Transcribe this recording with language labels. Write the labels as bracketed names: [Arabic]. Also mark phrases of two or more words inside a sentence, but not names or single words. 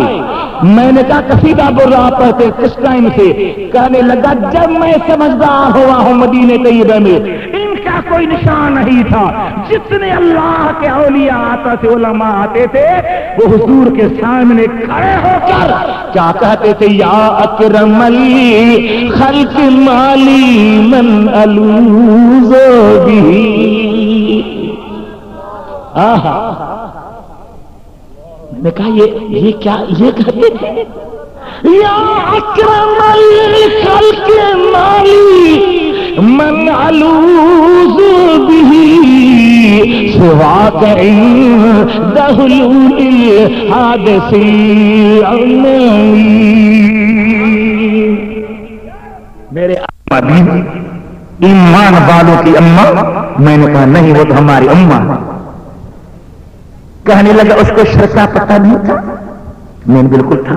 [Urdu] میں نے کہا قصیدہ بول رہا پڑھتے کس ٹائم سے؟ کہنے لگا جب میں سمجھدار ہوا ہوں مدینے طیبہ میں ان کا کوئی نشان نہیں تھا، جتنے اللہ کے اولیاء آتا تھے علماء آتے تھے وہ حضور کے سامنے کھڑے ہو کر کیا کہتے تھے؟ [Arabic] یا اکرم الخلق مالی من الوذ به۔ [Urdu] میں نے کہا یہ کیا یہ کہتے تھے؟ [Arabic] یا اکرم الخلق مالی من الوذ به سواک عند حلول الحادث [Urdu] میرے ایمان والوں کی اماں۔ میں نے کہا نہیں وہ تو ہماری اماں ہے۔ کہنے لگا اس کو شرک کا پتہ نہیں تھا؟ میں نے بالکل تھا۔